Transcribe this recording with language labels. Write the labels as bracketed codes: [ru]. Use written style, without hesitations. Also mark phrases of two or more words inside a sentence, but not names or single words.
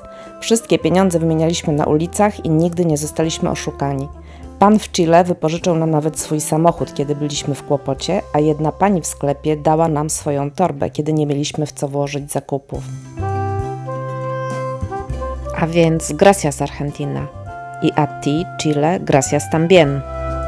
[pl] Wszystkie pieniądze wymienialiśmy na ulicach i nigdy nie zostaliśmy oszukani. Pan w Chile wypożyczył nam nawet swój samochód, kiedy byliśmy w kłopocie, a jedna pani w sklepie dała nam swoją torbę, kiedy nie mieliśmy w co włożyć zakupów. A więc gracias Argentina. [es] I a ti, Chile, gracias también.